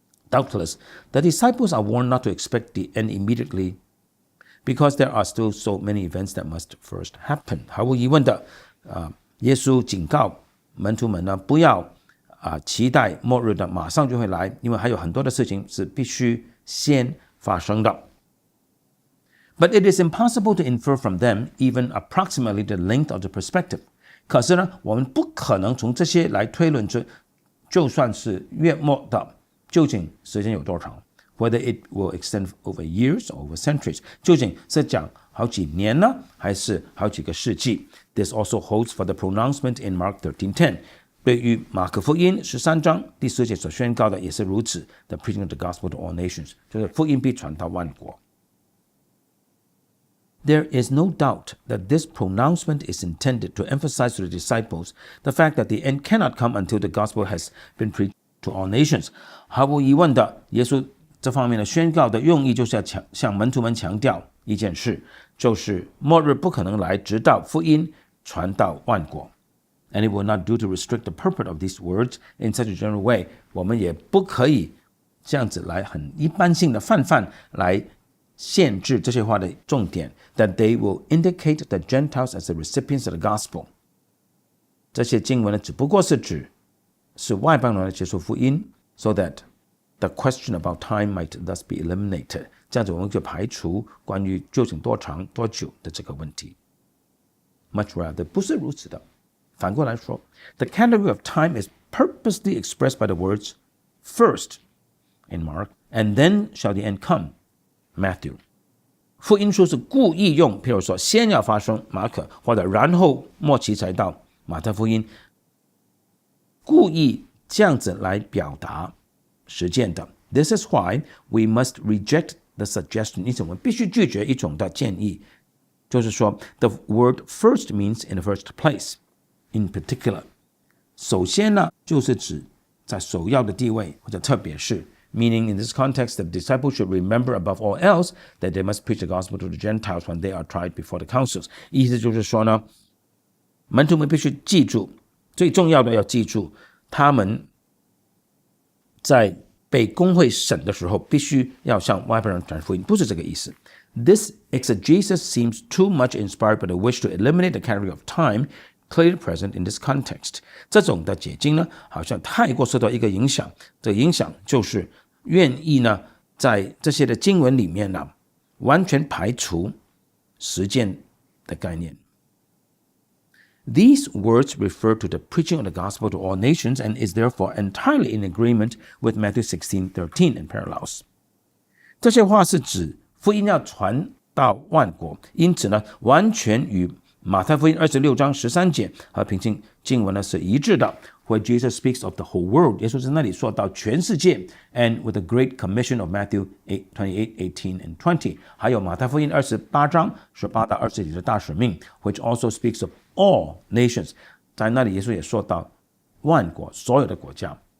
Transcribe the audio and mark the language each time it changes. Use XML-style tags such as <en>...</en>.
<en>Doubtless, the disciples are warned not to expect the end immediately because there are still so many events that must first happen.</en> <zh>毫无疑问的，耶稣警告门徒们呢，不要期待末日的马上就会来，因为还有很多的事情是必须先发生的。</zh> <en>But it is impossible to infer from them even approximately the length of the perspective.</en> <zh>可是呢，我们不可能从这些来推论出，就算是月末的，究竟时间有多长 ？</zh> <en>Whether it will extend over years or over centuries，</en> <zh>究竟是讲好几年呢，还是好几个世纪 ？</zh> <en>This also holds for the pronouncement in Mark 13:10。</en> <zh>对于马可福音13章第10节所宣告的也是如此。</zh> <en>The preaching of the gospel to all nations，</en> <zh>就是福音必传到万国。</zh> <en>There is no doubt that this pronouncement is intended to emphasize to the disciples the fact that the end cannot come until the gospel has been preached to all nations.</en> <zh>毫无疑问的，耶稣这方面的宣告的用意就是要向门徒们强调一件事，就是末日不可能来，直到福音传到万国。</zh> <en>And it will not do to restrict the purport of these words in such a general way.</en> <zh>我们也不可以这样子来很一般性的泛来限制这些话的重点</zh> <en>that they will indicate the Gentiles as the recipients of the gospel.</en> <zh>这些经文呢，只不过是指是外邦人来接受福音</zh> <en>so that the question about time might thus be eliminated.</en> <zh>这样子我们就排除关于究竟多长多久的这个问题。</zh> <en>Much rather</en> <zh>不是如此的。反过来说</zh> <en>the category of time is purposely expressed by the words first in Mark and then shall the end come Matthew。</en> <zh>福音书是故意用譬如说先要发生马可，或者然后末期才到马太福音，故意这样子来表达实践的。</zh> <en>This is why we must reject the suggestion，</en> <zh>因此我们必须拒绝一种的建议，就是说</zh> <en>the word first means in the first place in particular，</en> <zh>首先呢就是指在首要的地位或者特别是，</zh> <en>meaning in this context the disciples should remember above all else that they must preach the gospel to the Gentiles when they are tried before the councils。</en> <zh>意思就是说呢，门徒们必须记住，最重要的要记住，他们在被公会审的时候必须要向外邦人传福音，不是这个意思。</zh> <en>This exegesis seems too much inspired by the wish to eliminate the category of time clearly present in this context。</en> <zh>这种的解经呢，好像太过受到一个影响，这个影响就是愿意呢在这些的经文里面呢完全排除实践的概念。</zh> <en>These words refer to the preaching of the gospel to all nations and is therefore entirely in agreement with Matthew 16:13 and parallels。</en> <zh>这些话是指福音要传到万国，因此呢完全与马太福音26章13节和平行经文呢是一致的，</zh> <en>where Jesus speaks of the whole world，</en> <zh>耶稣在那里说到全世界</zh> <en>and with the great commission of Matthew 28:18 and 20，</en> <zh>还有马太福音28章18到20节的大使命</zh> <en>which also speaks of all nations，</en> <zh>在那里耶稣也说到万国，所有的国家。</zh>